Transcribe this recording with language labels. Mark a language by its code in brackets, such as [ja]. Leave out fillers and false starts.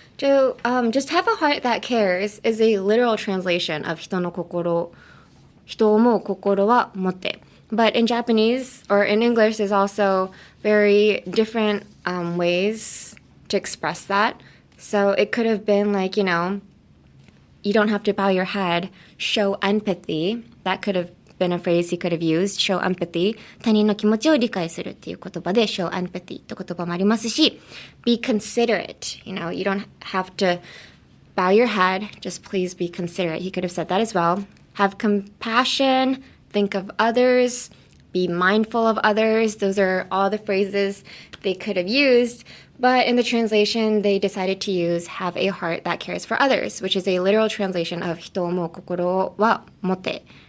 [en] Just have a heart that cares is a literal translation of [ja] 人の心を思う心は持て [en] But in Japanese, or in English, there's also very different ways to express that. So it could have been you don't have to bow your head, show empathy. That could have been a phrase he could have used, show empathy. [ja] 他人の気持ちを理解するっていう言葉で [en] show empathy [ja] って言葉もありますし [en] be considerate. You don't have to bow your head, just please be considerate. He could have said that as well. Have compassion, think of others, be mindful of others. Those are all the phrases they could have used. But in the translation, they decided to use have a heart that cares for others, which is a literal translation of [ja] 人を思う心は持って.